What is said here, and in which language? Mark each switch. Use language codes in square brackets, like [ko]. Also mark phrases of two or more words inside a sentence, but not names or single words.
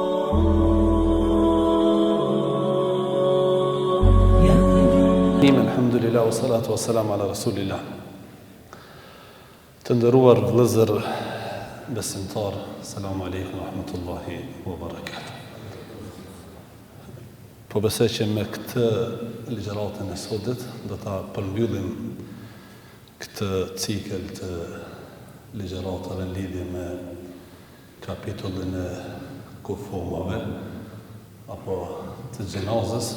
[ar] الحمد لله، والصلاة والسلام على رسول الله. [sq] Të ndëruar vëllezër besimtar, [ar] السلام عليكم ورحمة الله وبركاته. [sq] Po besoj që me këtë ligjëratën e sotët do ta përmbyllim këtë cikël të ligjëratave në lidhje me kapitullin e kufumave apo të xhenazës.